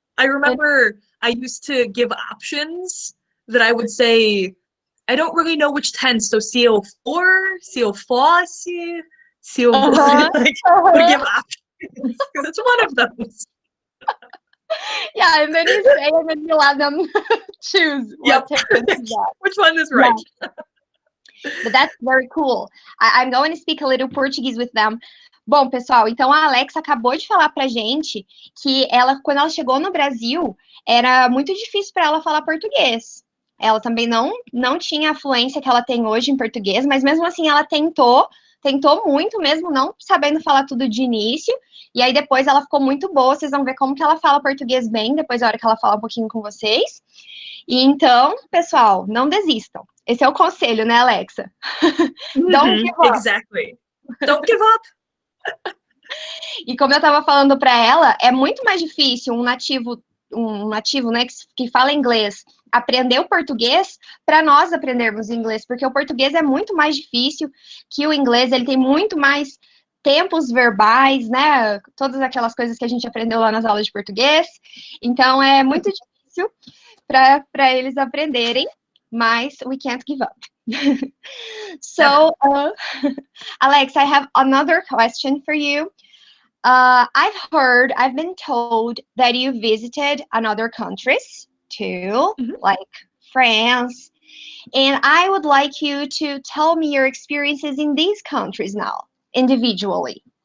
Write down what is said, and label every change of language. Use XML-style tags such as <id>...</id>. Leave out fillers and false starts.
<en>I remember I used to give options that I would say, I don't really know which tense, so CO4, CO4, CO4, like, would give options, because it's one of those. Yeah, and then you say, and then you let them choose what tense is that. Which one is right. Yeah. But that's very cool. I'm going to speak a little Portuguese with them.</en> <pt>Bom, pessoal, então a Alexa acabou de falar pra gente que ela, quando ela chegou no Brasil, era muito difícil para ela falar português. Ela também não tinha a fluência que ela tem hoje em português, mas mesmo assim ela tentou muito mesmo, não sabendo falar tudo de início, e aí depois ela ficou muito boa, vocês vão ver como que ela fala português bem, depois da hora que ela fala um pouquinho com vocês. E então, pessoal, não desistam. Esse é o conselho, né, Alexa?</pt> <en>Don't give up. Exactly. Don't give up.</en> <pt>E como eu estava falando para ela, é muito mais difícil um nativo, né, que fala inglês, aprender o português para nós aprendermos inglês, porque o português é muito mais difícil que o inglês, ele tem muito mais tempos verbais, né, todas aquelas coisas que a gente aprendeu lá nas aulas de português. Então, é muito difícil para eles aprenderem, mas</pt> <en>we can't give up. So, Alex, I have another question for you. I've been told that you visited another countries too, like France, and I would like you to tell me your experiences in these countries now, individually.</en>